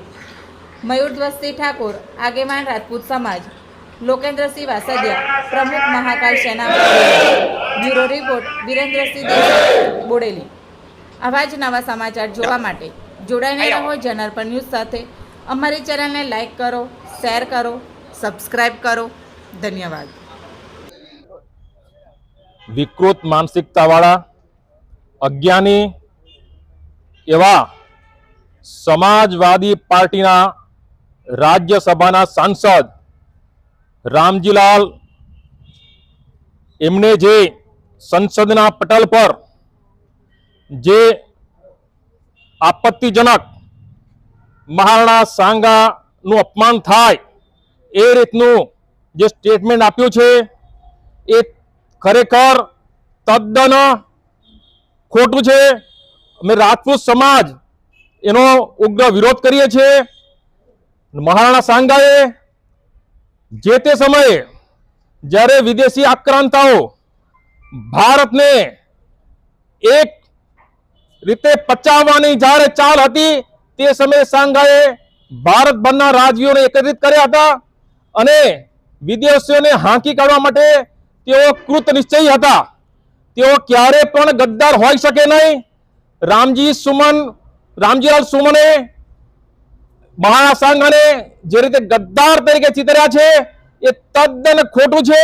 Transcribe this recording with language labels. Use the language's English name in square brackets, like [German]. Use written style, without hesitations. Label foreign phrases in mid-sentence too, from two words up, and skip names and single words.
[Gujarati] મયુરધ્વજસિંહ ઠાકોર, આગેવાન રાજપૂત સમાજ, લોકેન્દ્રસિંહ વાસદિયા, પ્રમુખ મહાકાલ સેના, બ્યુરો રિપોર્ટ વિરેન્દ્રસિંહ દેસાઈ, બોડેલી। આવા જ નવા સમાચાર જોવા માટે જોડાઈને રહો જનરપર ન્યૂઝ સાથે। અમારી ચેનલને લાઈક કરો, શેર કરો, સબસ્ક્રાઈબ કરો। ધન્યવાદ। વિકૃત માનસિકતાવાળા અજ્ઞાની એવા સમાજવાદી પાર્ટીના રાજ્યસભાના સાંસદ રામજીલાલ એમને જે સંસદના પટલ પર જે આપત્તિજનક મહારાણા સાંગાનું અપમાન થાય એ રીતનું જે સ્ટેટમેન્ટ આપ્યું છે એ ખરેખર તદ્દન ખોટું છે। અમે રાજપૂત સમાજ એનો ઉગ્ર વિરોધ કરીએ છે। મહારાણા સાંગાએ જે તે સમયે જ્યારે વિદેશી આક્રાંતાઓ ભારત ને એક રીતે પચાવવાની જ્યારે ચાલ હતી તે સમયે સાંગાએ ભારત भરના રાજવીઓને એકત્રિત કર્યા હતા અને વિદેશીઓને હાંકી કાઢવા માટે તેઓ કૃત નિશ્ચયી હતા। તેઓ ક્યારે પણ ગદ્દાર હોઈ શકે નહીં। રામજીલાલ સુમને મહારાણા સાંગાને જે રીતે ગદ્દાર તરીકે ચિતર્યા છે એ તદ્દન ખોટું છે।